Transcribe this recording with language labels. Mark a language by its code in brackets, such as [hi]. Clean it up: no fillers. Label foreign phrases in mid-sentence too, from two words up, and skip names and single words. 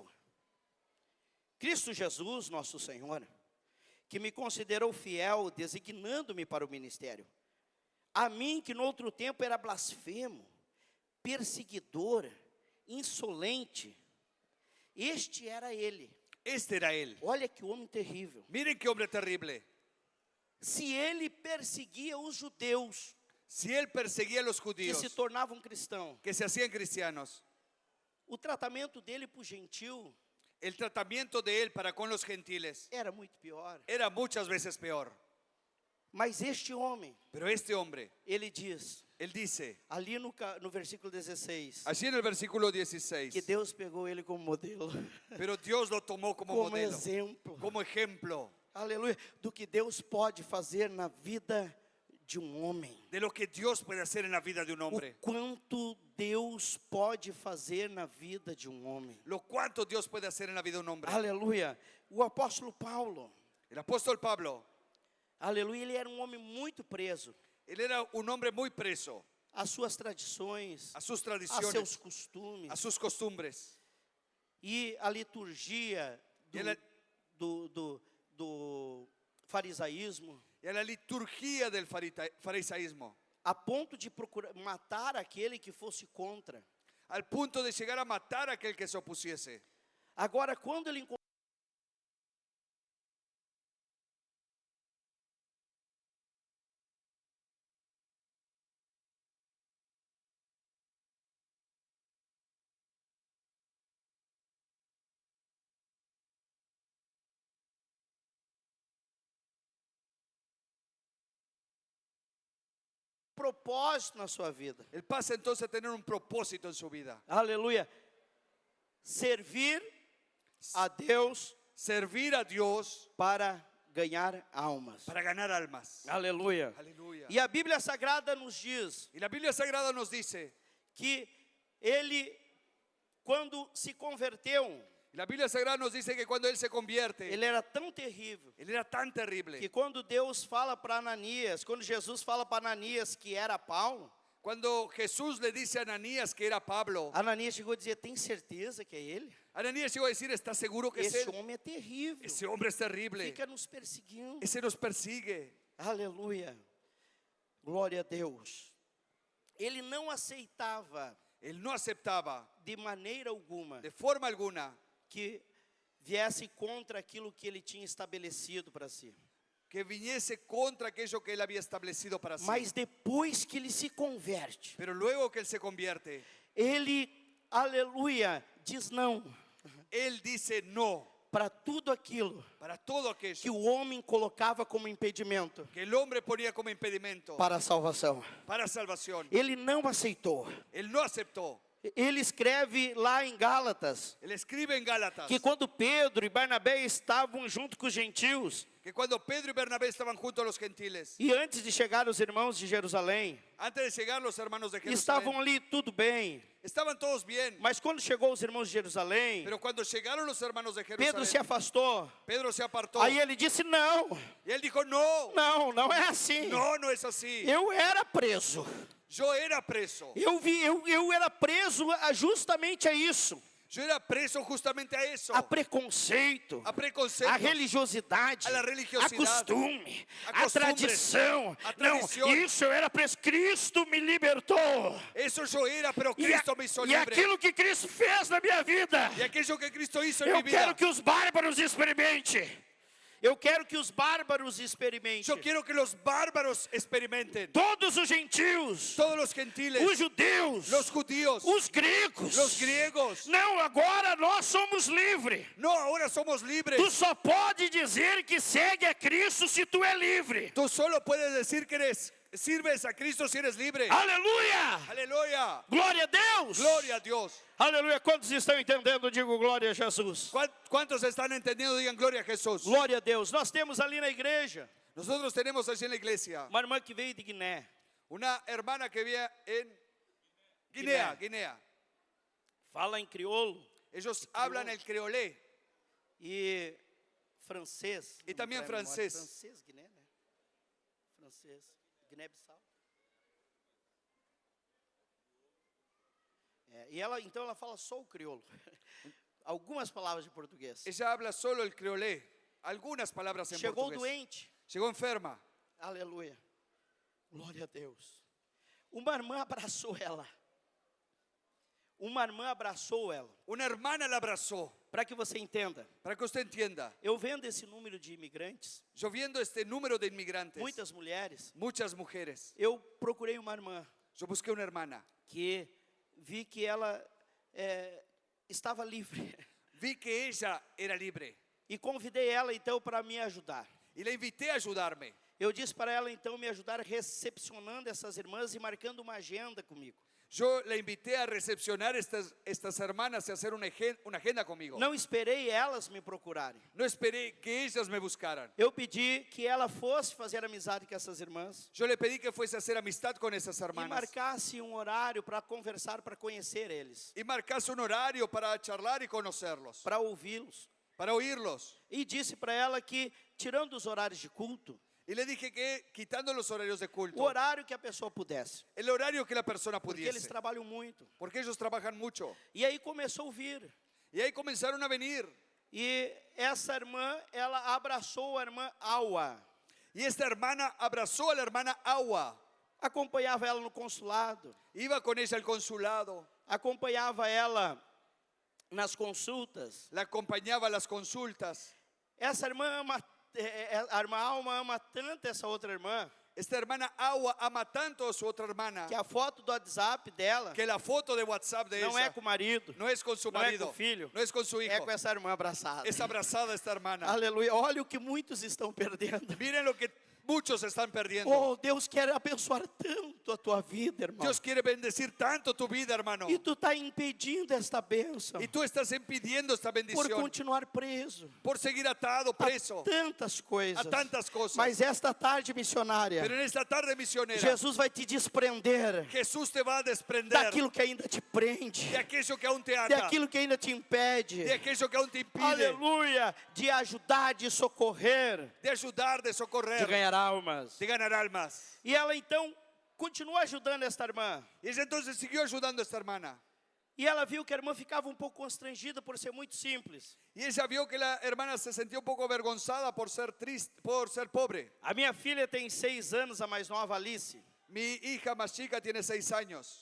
[pt] Cristo Jesus, nosso Senhor, que me considerou fiel, designando-me para o ministério. A mim, que no outro tempo era blasfemo, perseguidor, insolente. Este era ele. [es] Este era él. [pt] Olha que homem terrível. [es] Miren qué hombre terrible. [pt] Se ele perseguia os judeus [es] Si él perseguía a los [pt] que [es] judíos, [pt] se tornavam cristãos, [es] que se hacían cristianos, [pt] o tratamento dele para o gentil [es] el tratamiento de él para con los gentiles [pt] era muito pior. [es] era muchas veces peor. [pt] Mas este homem, [es] Pero este hombre, [pt] ele diz, [es] él dice, [pt] ali no versículo 16, [es] allí en el versículo [pt] que [es] 16, [pt] Deus pegou ele como modelo, [es] pero Dios lo tomó como [pt] como [es] modelo, [pt] exemplo, [es] como ejemplo [pt] aleluia, do que Deus pode fazer na vida de um homem. [es] de lo que Dios puede hacer en la vida de un [pt] O [es] hombre. [pt] quanto Deus pode fazer na vida de um homem. [es] Lo cuanto Dios puede hacer en la vida de un hombre. [pt] Aleluia. O apóstolo Paulo, [es] El apóstol Pablo, [pt] aleluia, ele era um homem muito preso [es] él era un hombre muy preso [pt] às suas tradições, [es] a sus [pt] a seus [es] tradiciones, [pt] costumes. [es] a sus costumbres. [pt] E a liturgia E ela- do farisaísmo, [es] Y a la liturgia del farisaísmo, [pt] a ponto de procurar matar aquele que fosse contra. [es] al punto de llegar a matar a aquel que se opusiese. [pt] Agora, quando ele encontrou propósito na sua vida, [es] Él pasa entonces a tener un propósito en su vida. [pt] aleluia, servir a Deus [es] Servir a Dios [pt] para ganhar almas. [es] para ganar almas. [pt] Aleluia. [es] Aleluya. [pt] E a Bíblia Sagrada nos diz [es] Y la Biblia Sagrada nos dice, [pt] que ele, quando se converteu, [es] la Biblia Sagrada nos dice que cuando él se convierte, [pt] ele era tão terrível [es] él era tan terrible, [pt] que quando Deus fala para Ananias, quando Jesus fala para Ananias que era Paulo, [es] cuando Jesús le dice a Ananías que era Pablo, [pt] Ananias chegou a dizer: tem certeza que é ele? [es] Ananías llegó a decir, ¿estás seguro que es [pt] Esse [es] él? [pt] homem é terrível, [es] Ese hombre es terrible, [pt] fica nos perseguindo. [es] ese nos persigue. [pt] Aleluia, glória a Deus. Ele não aceitava [es] Él no aceptaba [pt] de maneira alguma [es] de forma alguna [pt] que viesse contra aquilo que ele tinha estabelecido para si. [es] que viniese contra aquello que él había establecido para sí. [pt] Mas depois que ele se converte, [es] Pero luego que él se convierte, [pt] ele, aleluia, diz não [es] él dice no [pt] para tudo aquilo [es] para todo que aquello [pt] o homem colocava como impedimento [es] que el hombre ponía como impedimento [pt] para a salvação. [es] para salvación. [pt] Ele não aceitou. [es] Él no aceptó. [pt] Ele escreve lá em Gálatas [es] Él escribe en Gálatas [pt] que quando Pedro e Barnabé estavam junto com os gentios, [es] que cuando Pedro y Bernabé estaban junto a los gentiles, [pt] e antes de chegar os irmãos de Jerusalém, [es] antes de llegar los hermanos de [pt] estavam [es] Jerusalén, [pt] ali tudo bem. [es] estaban todos bien. [pt] Mas quando chegou os irmãos de Jerusalém, [es] Pero cuando llegaron los hermanos de [pt] Pedro se [es] Jerusalén, [pt] afastou. [es] Pedro se apartó. [pt] Aí ele disse: não, [es] Y él dijo, no, [pt] não é assim. [es] no, no es así. [pt] Eu era preso. [es] Yo era preso. [pt] Eu era preso justamente a isso. [es] Yo era preso justamente a eso. [pt] A preconceito, A preconceito. a religiosidade, A religiosidade, a costume, [es] a a costumbres, [pt] tradição. [es] a tradición. [pt] Não, isso eu era preso. Cristo me libertou. [es] Eso yo era, pero [pt] E, [es] Cristo me hizo [pt] e [es] libre. [pt] aquilo que Cristo fez na minha vida, [es] Y aquello que Cristo hizo en [pt] eu [es] mi vida. [pt] quero que os bárbaros experimentem. Eu quero que os bárbaros experimentem. [es] Yo quiero que los bárbaros experimenten. [pt] Todos os gentios, [es] Todos los gentiles, [pt] os judeus, [es] los judíos, [pt] os gregos. [es] los griegos. [pt] Não, agora nós somos livres. [es] No, ahora somos libres. [pt] Tu só pode dizer que segue a Cristo se tu é livre. [es] Tú solo puedes decir que sirves a Cristo si eres libre. [pt] Aleluia! [es] Aleluya. [pt] Glória a Deus! [es] Gloria a Dios. [pt] Aleluia! Quantos estão entendendo? Digo glória a Jesus. [es] ¿Cuántos están entendiendo? Digan gloria a Jesús. [pt] Glória a Deus. Nós temos ali na igreja [es] Nosotros tenemos allí en la iglesia [pt] uma irmã que veio de Guiné. [es] una hermana que vive en Guinea. [pt] Fala em crioulo [es] Ellos hablan el creolé [pt] e francês. E também Não me trai a memória. francês. Francês, Guiné, né? Francês. Guiné-Bissau. E ela, então, ela fala só o crioulo. Algumas palavras de português. [es] Ella habla solo el creolé, algunas palabras en [pt] Chegou [es] portugués. [pt] doente. [es] Llegó enferma. [pt] Aleluia. Glória a Deus. Uma irmã abraçou ela. Uma irmã abraçou ela. [es] Una hermana la abrazó. [pt] Para que você entenda, [es] Para que usted entienda, [pt] eu vendo esse número de imigrantes, [es] yo viendo este número de inmigrantes, [pt] muitas mulheres, [es] muchas mujeres, [pt] eu procurei uma irmã [es] yo busqué una hermana. [pt] que vi que ela estava livre [es] Vi que ella era libre [pt] e convidei ela então para me ajudar. [es] y la invité a ayudarme. [pt] Eu disse para ela então me ajudar recepcionando essas irmãs e marcando uma agenda comigo. [es] Yo la invité a recepcionar estas hermanas y hacer una agenda conmigo. [pt] Não esperei elas me procurarem. [es] No esperé que ellas me buscaran. [pt] Eu pedi que ela fosse fazer amizade com essas irmãs [es] Yo le pedí que fuese a hacer amistad con esas [pt] e [es] hermanas [pt] marcasse um horário para conversar, para conhecer eles, [es] y marcase un horario para charlar y conocerlos, [pt] para ouvi-los. [es] para oírlos. [pt] E disse para ela que, tirando os horários de culto, [es] Y le dije que quitando los horarios de [pt] o [es] culto, [pt] horário que a pessoa pudesse, [es] el horario que la persona [pt] porque eles [es] pudiese, [pt] trabalham muito. [es] porque ellos trabajan mucho. [pt] E aí começou a vir. [es] Y ahí comenzaron a venir. [pt] E essa irmã, ela abraçou a irmã Aua. [es] Y esta hermana abrazó a la hermana Agua. [pt] Acompanhava ela no consulado, [es] Iba con ella al consulado, [pt] acompanhava ela nas consultas. [es] la acompañaba a las consultas. [pt] Essa irmã ama, a irmã Alma ama tanto essa outra irmã, [es] Esta hermana Agua ama tanto a su otra hermana [pt] que a foto do WhatsApp dela [es] que la foto de WhatsApp de [pt] não é [es] ella [pt] com o marido, [es] no es con su [pt] não é com [es] marido, [pt] o filho, [es] no es con su [pt] é [es] hijo, [pt] com essa irmã abraçada. [es] es abrazada esta hermana. [pt] Aleluia. Olha o que muitos estão perdendo. [es] Miren lo que muchos están perdiendo. [pt] Oh, Deus quer abençoar tanto a tua vida, irmão. [es] Dios quiere bendecir tanto tu vida, hermano. [pt] E tu está impedindo esta bênção [es] Y tú estás impidiendo esta [pt] por [es] bendición [pt] continuar preso [es] por seguir atado, [pt] preso a tantas coisas. [es] a tantas cosas. [pt] Mas esta tarde missionária, [es] Pero en esta tarde misionera, [pt] Jesus vai te desprender [es] Jesús te va a desprender [pt] daquilo que ainda te prende, [es] de aquello que aún te ata, [pt] daquilo que ainda te impede. [es] de aquello que aún te impide [pt] Aleluia, de ajudar, de socorrer, [es] de ayudar, de de socorrer, [pt] ganhar almas. [es] de ganar almas. [pt] E ela então continua ajudando esta irmã. [es] Y ella entonces siguió ayudando a esta hermana. [pt] E ela viu que a irmã ficava um pouco constrangida por ser muito simples. [es] Y ella vio que la hermana se sentía un poco avergonzada por ser triste, por ser pobre. [pt] A minha filha tem 6 anos, a mais nova, Alice. [es] Mi hija más chica tiene 6 años.